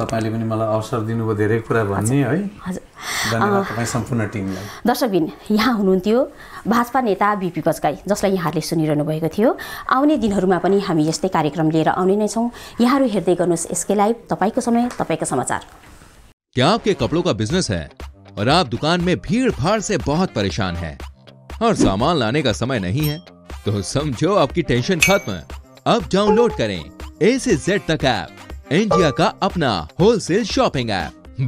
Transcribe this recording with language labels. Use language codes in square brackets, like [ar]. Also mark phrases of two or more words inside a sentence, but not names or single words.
[ne] तपाईँले पनि मलाई अवसर दिनुभयो धेरै कुरा भन्ने है। हजुर, धन्यवाद तपाईँ सम्पूर्ण टिमलाई। दर्शकबिन, यहाँ हुनुहुन्थ्यो भाजपा नेता बिपी बजगाई, जसलाई यहाँले सुनिरहनु भएको थियो। आउने दिनहरूमा पनि हामी यस्तै कार्यक्रम लिएर आउने नै छौँ। यहाँहरू हेर्दै गर्नुहोस् एसके लाइभ, तपाईँको समय, तपाईँको समाचार। [hi] क्या आपके कपड़ों का बिजनेस है और आप दुकान में भीड़ भाड़ से बहुत परेशान हैं और सामान लाने का समय नहीं है? तो समझो आपकी टेंशन खत्म। अब डाउनलोड करें A से Z तक ऐप, इंडिया का अपना [en] wholesale shopping app.